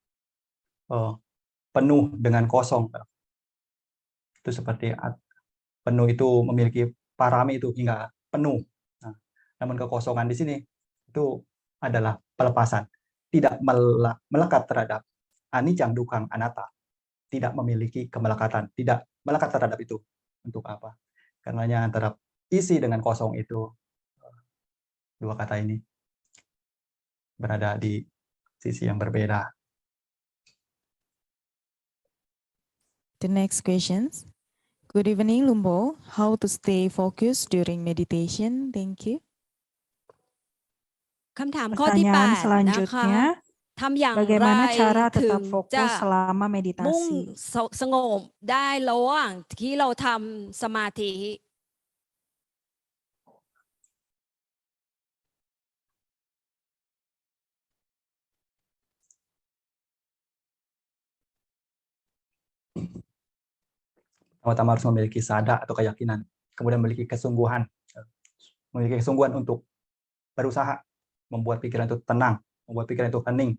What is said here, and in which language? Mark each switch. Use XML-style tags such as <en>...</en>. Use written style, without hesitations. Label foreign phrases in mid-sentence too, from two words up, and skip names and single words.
<id>Penuh dengan kosong. Itu seperti penuh itu memiliki parami itu hingga penuh. Nah, namun kekosongan di sini itu adalah pelepasan. Tidak melekat terhadap</id> <pi>anicang dukang anatta.</pi> <id>Tidak memiliki kemelekatan. Tidak melekat terhadap itu. Untuk apa? Karenanya antara isi dengan kosong itu, dua kata ini berada di sisi yang berbeda.</id> <en>The next questions. Good evening, Lumpo. How to stay focused during meditation? Thank you.</en> <th>คำถามข้อที่</th> <id>Pertanyaan</id> <th>8 นะคะ</th> <id>selanjutnya,</id> <th>ทำอย่างไร</th> <id>bagaimana cara</id> <th>ถึง</th> <id>tetap</id> <th>จะ</th> <id>fokus selama</id> <th>มุ่ง</th> <id>meditasi?</id> <th>สงบได้ระหว่างที่เราทำสมาธิ</th> <id>Pertama harus memiliki sadar atau keyakinan, kemudian memiliki kesungguhan untuk berusaha membuat pikiran itu tenang, membuat pikiran itu hening.</id>